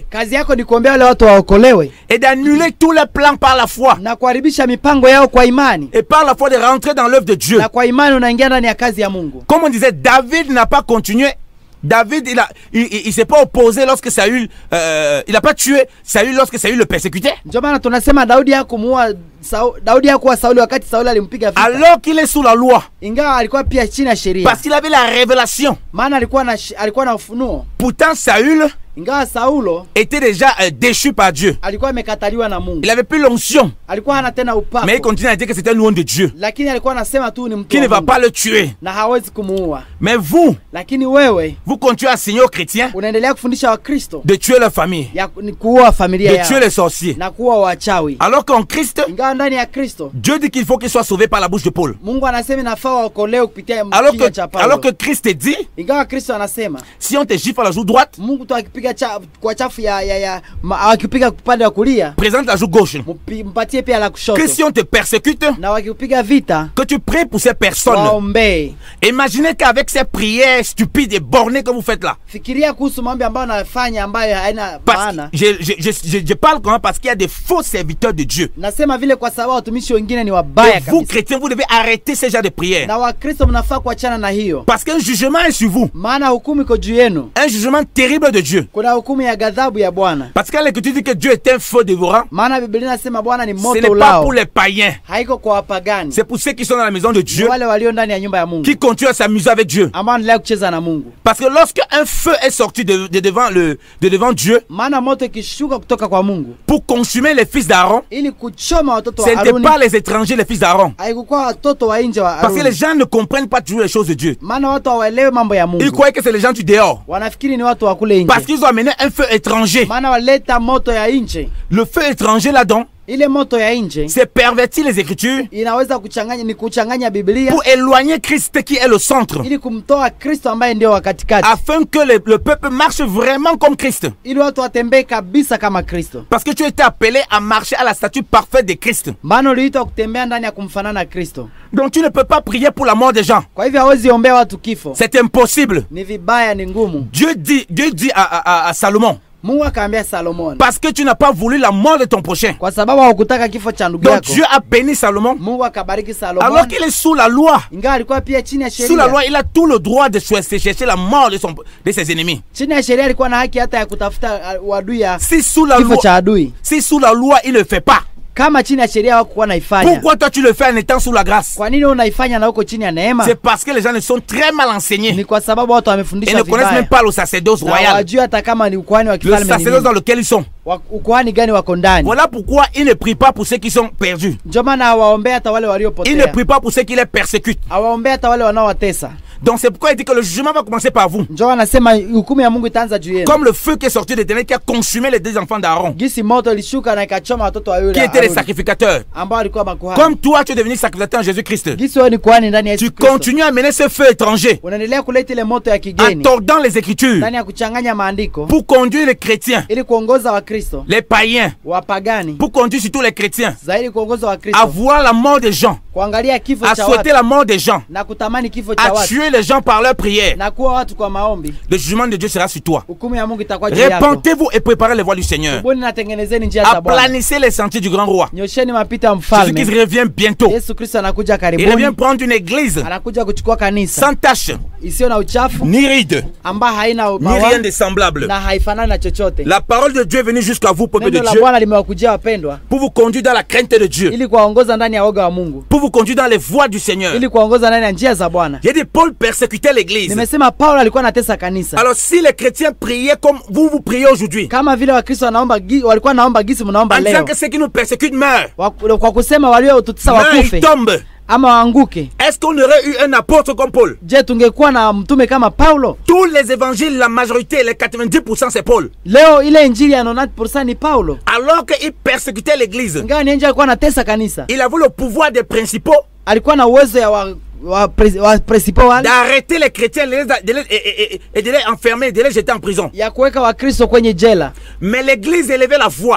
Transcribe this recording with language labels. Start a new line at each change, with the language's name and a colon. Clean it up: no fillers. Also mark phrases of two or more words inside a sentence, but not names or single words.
Swahili: Kazi yako ni kuombea wale watu waokolewe
French: et d'annuler tous les plans par la foi.
Swahili: na kuharibisha mipango yao kwa imani,
French: Et par la foi de rentrer dans l'œuvre de Dieu.
Swahili: na kwa imani unaingia ndani ya kazi ya Mungu.
French: Comme on disait, David n'a pas continué. David, il s'est pas opposé lorsque Saül, il n'a pas tué Saül lorsque Saül le persécutait.
Swahili: Ndio maana tunasema Daudi hakumuua Daudi hakuwa Sauli wakati Sauli alimpiga vita,
French: Alors qu'il est sous la loi.
Swahili: ingawa alikuwa pia chini ya sheria,
French: Parce qu'il avait la révélation.
Swahili: maana alikuwa na ufunuo.
French: Pourtant, Saül,
Swahili: Ingawa Saulo
French: était déjà déchu par Dieu.
Swahili: alikuwa amekataliwa na Mungu.
French: Il avait plus l'onction.
Swahili: Alikuwa hana tena upako.
French: Mais il continue à dire que c'était un louange de Dieu.
Swahili: Lakini alikuwa anasema tu ni mtu
French: Qui
Swahili: wa
French: ne va
Swahili: Mungu,
French: pas le tuer.
Swahili: na hawezi kumuua.
French: Mais vous,
Swahili: Lakini wewe
French: vous continuez à enseigner aux chrétiens
Swahili: unaendelea kufundisha Wakristo
French: de tuer leur famille,
Swahili: ya ni kuua familia
French: de
Swahili: yao
French: tuer les sorciers.
Swahili: na kuua wachawi.
French: Alors qu'en Christ,
Swahili: Ingawa ndani ya Kristo
French: Dieu dit qu'il faut qu'il soit sauvé par la bouche de Paul.
Swahili: Mungu anasema inafaa waokolewe kupitia
French: Alors
Swahili: kinywa cha Paulo.
French: que Christ dit,
Swahili: Ingawa Kristo anasema
French: si on te gifle à la joue droite,
Swahili: Mungu tu akipiga kwa chafu akipiga upande wa kulia,
French: présente la joue gauche.
Swahili: mpatie pia la kushoto.
French: Que si on te persécute,
Swahili: Na wakipiga vita,
French: que tu pries pour ces personnes.
Swahili: waombee.
French: Imaginez qu'avec ces prières stupides et bornées que vous faites là,
Swahili: Fikiria kuhusu mambo ambayo anafanya ambayo haina
French: parce
Swahili: maana.
French: que je parle comment, parce qu'il y a des faux serviteurs de Dieu.
Swahili: Nasema vile kwa sababu watumishi wengine ni wabaya
French: Et vous,
Swahili: kabisa.
French: chrétiens, vous devez arrêter ce genre de prières.
Swahili: Na Wakristo mnafaa kuachana na hiyo.
French: Parce qu'un jugement est sur vous.
Swahili: Maana hukumu iko juu yenu.
French: Un jugement terrible de Dieu.
Swahili: Kuna hukumu ya ghadhabu ya Bwana.
French: Parce que l'Écriture dit que Dieu est un feu dévorant.
Swahili: Maana Biblia inasema Bwana ni
French: Ce
Swahili: moto
French: n'est pas
Swahili: ulao.
French: pour les païens.
Swahili: Haiko kwa wapagani.
French: C'est pour ceux qui sont dans la maison de
Swahili: Ni
French: Dieu,
Swahili: wale walio ndani ya nyumba ya Mungu.
French: qui continuent à s'amuser avec Dieu.
Swahili: Ambao wanaendelea kucheza na Mungu.
French: Parce que lorsque un feu est sorti de devant Dieu
Swahili: Maana moto ikishuka kutoka kwa Mungu
French: pour consumer les fils d'Aaron,
Swahili: ili kuchoma watoto
French: ce
Swahili: wa
French: n'était
Swahili: Haruni,
French: pas les étrangers, les fils d'Aaron.
Swahili: haikuwa watoto wa nje wa
French: Parce que les
Swahili: Haruni.
French: gens ne comprennent pas toujours les choses de Dieu.
Swahili: Maana watu hawaelewi mambo ya
French: Ils
Swahili: Mungu.
French: croyaient que c'est les gens du dehors.
Swahili: Wanafikiri ni watu wa kule
French: Parce
Swahili: nje.
French: qu'ils ont amené un feu étranger.
Swahili: Maana waleta moto ya nje.
French: Le feu étranger là-dedans,
Swahili: Ile moto ya nje
French: c'est pervertir les Écritures
Swahili: inaweza kuchanganya Biblia
French: pour éloigner Christ qui est le centre,
Swahili: ili kumtoa Kristo ambaye ndio wa katikati,
French: afin que le peuple marche vraiment comme Christ.
Swahili: ili watu watembee kabisa kama Kristo.
French: Parce que tu étais appelé à marcher à la statue parfaite de Christ.
Swahili: Maana uliitwa kutembea ndani ya kumfanana Kristo.
French: Donc tu ne peux pas prier pour la mort des gens.
Swahili: Kwa hivyo hawezi ombea watu kifo.
French: C'est impossible.
Swahili: Ni vibaya, ni ngumu.
French: Dieu dit à Salomon,
Swahili: Mungu akaambia Salomon,
French: parce que tu n'as pas voulu la mort de ton prochain.
Swahili: kwa sababu hukutaka kifo cha ndugu
French: Donc
Swahili: yako.
French: Dieu a béni Salomon.
Swahili: Mungu akabariki Salomon.
French: Alors qu'il est sous la loi.
Swahili: Ingawa alikuwa pia chini ya
French: Sous la
Swahili: sheria.
French: loi, il a tout le droit de chercher la mort de ses ennemis.
Swahili: Chini ya sheria alikuwa na haki hata ya kutafuta uadui ya
French: Si sous la
Swahili: kifo
French: loi,
Swahili: cha adui.
French: si sous la loi il ne le fait pas,
Swahili: Kama chini ya sheria hawakuwa naifanya,
French: pourquoi toi tu le fais en étant sous la grâce?
Swahili: kwa nini unaifanya na uko chini ya neema?
French: C'est parce que les gens ne sont très mal enseignés
Swahili: Ni kwa sababu watu
French: et
Swahili: wamefundishwa
French: ne connaissent
Swahili: vibaya.
French: même pas le sacerdoce
Swahili: Na
French: royal,
Swahili: wajui hata kama ni ukuhani wa
French: le
Swahili: kifalme ni
French: sacerdoce dans
Swahili: nini.
French: lequel ils sont.
Swahili: Ukuhani gani wako ndani.
French: Voilà pourquoi ils ne prient pas pour ceux qui sont perdus.
Swahili: Ndio maana hawaombea hata wale
French: Ils ne
Swahili: waliopotea.
French: prient pas pour ceux qui les persécutent.
Swahili: Hawaombea hata wale wanaowatesa.
French: Donc c'est pourquoi il dit que le jugement va commencer par vous.
Swahili: Ndio anasema hukumu ya Mungu itaanza juu yenu.
French: Comme le feu qui est sorti de l'Éternel qui a consumé les deux enfants d'Aaron,
Swahili: Gisi moto ilishuka na ikachoma watoto wa yule
French: qui étaient les
Swahili: Haruni,
French: sacrificateurs.
Swahili: ambao walikuwa makuhani.
French: Comme toi tu es devenu sacrificateur en Jésus-Christ,
Swahili: Gisi wewe ni kuhani ndani ya
French: tu
Swahili: Yesu Kristo.
French: continues à mener ce feu étranger
Swahili: Unaendelea kuleta ile moto ya
French: en
Swahili: kigeni
French: tordant les Écritures
Swahili: ndani ya kuchanganya maandiko
French: pour conduire les chrétiens,
Swahili: ili kuongoza Wakristo,
French: les païens,
Swahili: wapagani,
French: pour conduire surtout les chrétiens
Swahili: zaidi kuongoza
French: à
Swahili: Wakristo,
French: voir la mort des gens,
Swahili: kuangalia kifo
French: à
Swahili: cha
French: souhaiter
Swahili: watu
French: la mort des gens,
Swahili: na kutamani kifo cha
French: à
Swahili: watu
French: tuer les gens par leur prière.
Swahili: na kuwa watu kwa maombi.
French: Le jugement de Dieu sera sur toi.
Swahili: Hukumu ya Mungu itakuwa juu yako.
French: Repentez-vous et préparez les voies du Seigneur.
Swahili: Tubuni na tengenezeni njia za Bwana.
French: Aplanissez les sentiers du grand roi.
Swahili: Nyosheni mapito ya
French: Jésus-Christ
Swahili: mfalme.
French: revient bientôt.
Swahili: Yesu Kristo anakuja
French: Il
Swahili: karibuni.
French: revient prendre une église
Swahili: Anakuja kuchukua kanisa
French: sans tache,
Swahili: isiyo na uchafu,
French: ni ride,
Swahili: ambayo haina
French: ni
Swahili: mawa
French: rien de semblable.
Swahili: na haifanani na chochote.
French: La parole de Dieu est venue jusqu'à vous, peuple de
Swahili: Neno la
French: Dieu,
Swahili: Bwana limewakujia wapendwa,
French: pour vous conduire dans la crainte de Dieu,
Swahili: ili kuwaongoza ndani ya woga wa Mungu,
French: pour vous conduire dans les voies du Seigneur.
Swahili: ili kuwaongoza ndani ya njia za Bwana.
French: J'ai dit, Paul persécutait l'église.
Swahili: Nimesema Paulo alikuwa anatesa kanisa.
French: Alors si les chrétiens priaient comme vous priez aujourd'hui,
Swahili: Kama vile Wakristo walikuwa naomba gisi mnaomba
French: en disant
Swahili: leo.
French: que ceux qui nous persécutent meurent,
Swahili: Kwa kusema waliotutesa
French: meurent, ils
Swahili: wakufe
French: tombent,
Swahili: ama waanguke.
French: est-ce qu'on aurait eu un apôtre comme Paul?
Swahili: Je, tungekuwa na mtume kama Paulo?
French: Tous les évangiles, la majorité, les 90% c'est Paul.
Swahili: Leo ile injili ya 90% ni Paulo.
French: Alors qu'il persécutait l'église,
Swahili: Ingawa ni alikuwa anatesa kanisa,
French: il avait le pouvoir des principaux
Swahili: alikuwa na uwezo ya wa principaux wale
French: d'arrêter les chrétiens et de les enfermer, de les jeter en prison.
Swahili: ya kuweka Wakristo kwenye jela,
French: Mais l'église élevait la voix.